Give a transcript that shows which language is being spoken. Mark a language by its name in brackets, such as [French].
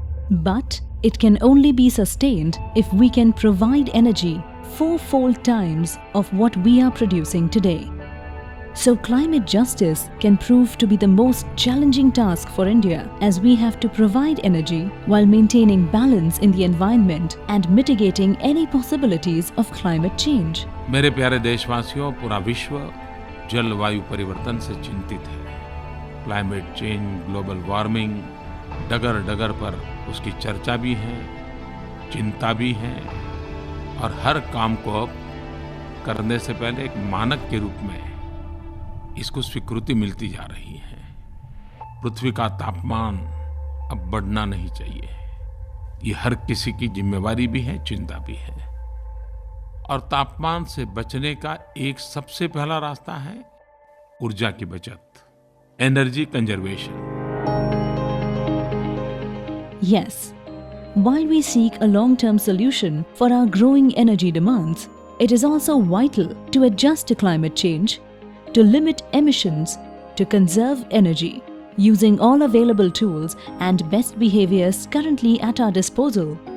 [English] But it can only be sustained if we can provide energy fourfold times of what we are producing today. So climate justice can prove to be the most challenging task for India, as we have to provide energy while maintaining balance in the environment and mitigating any possibilities of climate change. [Hindi] मेरे प्यारे देशवासियों, पूरा विश्व जलवायु परिवर्तन से चिंतित है। क्लाइमेट चेंज, ग्लोबल वार्मिंग, डगर डगर पर उसकी चर्चा भी है, चिंता भी है, और हर काम को अब करने से पहले एक मानक के रूप में इसको स्वीकृति मिलती जा रही है। पृथ्वी का तापमान अब बढ़ना नहीं चाहिए। ये हर किसी की जिम्मेवारी भी है, चिंता भी है। और तापमान से बचने का एक सबसे पहला रास्ता है ऊर्जा की बचत, energy conservation. [English] Yes, while we seek a long-term solution for our growing energy demands, it is also vital to adjust to climate change, to limit emissions, to conserve energy, using all available tools and best behaviors currently at our disposal.